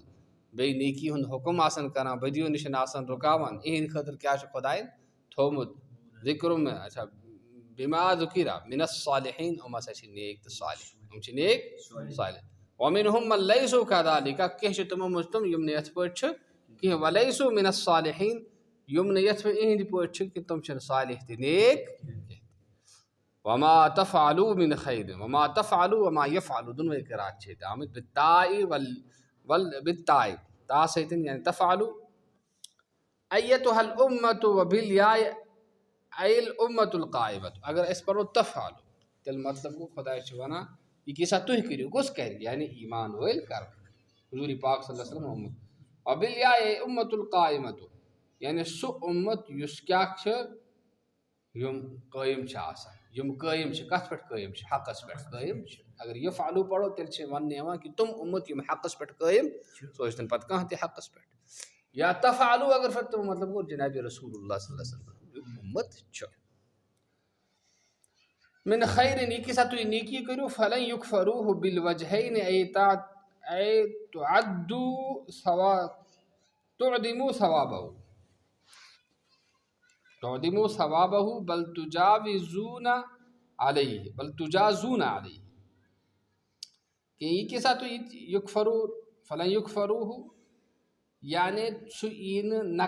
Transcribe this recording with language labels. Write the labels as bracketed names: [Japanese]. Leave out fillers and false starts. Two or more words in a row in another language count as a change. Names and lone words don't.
[Kashmiri] بیٚیہِ نیکی ہُنٛد حکم آسان کران بدیو نِش آسان رُکاوان یِہنٛدِ خٲطرٕ کیٛاہ چھُ خۄدایَن تھوٚومُت ذِکرُ اچھا [Arabic] بِما ذُکِرَ مِن الصالحیٖن [Kashmiri] یِم ہسا چھِ نیک تہٕ صالح [Arabic] وَمِنْہُم مَن لیسوا کَذَلِکَ [Kashmiri] کینٛہہ چھِ تِمو منٛز تِم یِم نہٕ یِتھ پٲٹھۍ چھِ کینٛہہ [Arabic] وَلیسوا مِن الصالحیٖن [Kashmiri] یِم نہٕ یِہنٛدِ پٲٹھۍ چھِ کہِ تِم چھِنہٕ صالح تہِ نیک [Arabic] وما تفعلوا من خیر وما تفعلوا وما یفعلوا [Kashmiri] دۄنوَے قرات چھِ ییٚتہِ آمٕتۍ بالتاء تا سۭتۍ یعنی [Arabic] تفعلوا ایتها الامۃ وبالیاء ای الامۃ القائمۃ [Kashmiri] اگر أسۍ پرو تفعلوا تیٚلہِ مطلب گوٚو خۄداے چھُ وَنان یہِ کیٛاہ تُہۍ کٔرِو کُس کَرِ یعنی ایمان وٲلۍ کرن حضوٗرِ پاک [Arabic] صلی اللہ علیہ وسلم [Kashmiri] آمُت [Arabic] وبالیاء ای امۃ القائمۃ [Kashmiri] یعنی سُہ اُمت یُس کیٛاہ چھِ یِم قٲیِم چھِ آسان یِم قٲیِم چھِ کتھ پٮ۪ٹھ قٲیِم چھِ حقس پٮ۪ٹھ قٲیِم چھِ اگر یفعلوا پرو تیٚلہِ چھِ وننہٕ یِوان کہِ تِم اُمت یِم حقس پٮ۪ٹھ قٲیِم سُہ ٲسۍتن پتہٕ کانٛہہ تہِ حقس پٮ۪ٹھ یا تفعلوا اگر پتہٕ تِم مطلب گوٚو جناب رسول اللہ [Arabic] صلی اللہ علیہ وسلم [Kashmiri] اُمت چھُ [Arabic] من خیرن [Kashmiri] یہِ کیٛاہ سا تُہۍ نیکی کٔرِو [Arabic] فلن یُکفروہ بالوجہین ای تعدموا ثوابہ بل تجازون علیہ [Kashmiri] کہ یہِ کیٛاہ سا تُہۍ [Arabic] یُکفرو فلن یُکفروہ [Kashmiri] یعنی سُہ یی نہٕ